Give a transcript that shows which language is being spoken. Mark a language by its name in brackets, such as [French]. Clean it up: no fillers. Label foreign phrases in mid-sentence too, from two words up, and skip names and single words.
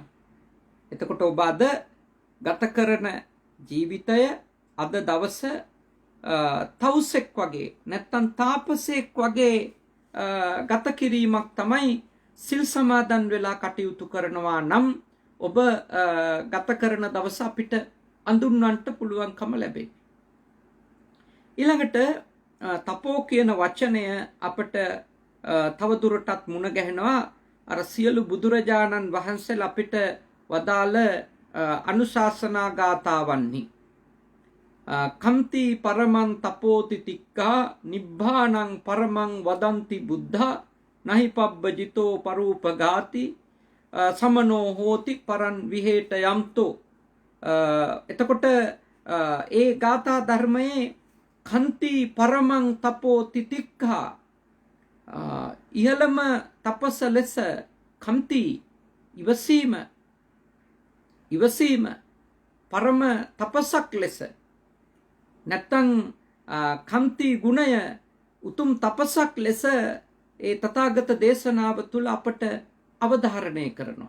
[Sinhala] එතකොට ඔබ අද ගත කරන ජීවිතය අද දවස තවුසෙක් වගේ නැත්තම් තාපසෙක් වගේ ගත කිරීමක් තමයි සිල් සමාදන් වෙලා කටයුතු කරනවා නම් ඔබ ගත කරන දවස අපිට අඳුන්වන්නට පුළුවන්කම ලැබේ. ඊළඟට තපෝ කියන වචනය අපට තවදුරටත් මුණ ගැහෙනවා අර සියලු බුදුරජාණන් වහන්සේලා අපිට වදාළ අනුශාසනා ගාථාවන්හි. [Pali] කම්ති පරමං තපෝති තික්ඛා නිබ්බානං පරමං වදන්ති බුද්ධා නහි පබ්බජිතෝ පරූපගාති සමනෝ හෝති පරන් විහෙට යම්තෝ. [Sinhala] එතකොට ඒ ගාථා ධර්මයේ [Pali] කන්ති පරමං තපෝති තික්ඛා [Sinhala] ඉහළම තපස ලෙස කම්ති ඉවසීම පරම තපසක් ලෙස නැත්තං කම්ති ගුණය උතුම් තපසක් ලෙස ඒ තථාගත දේශනාව තුළ අපට අවධාරණය කරනවා.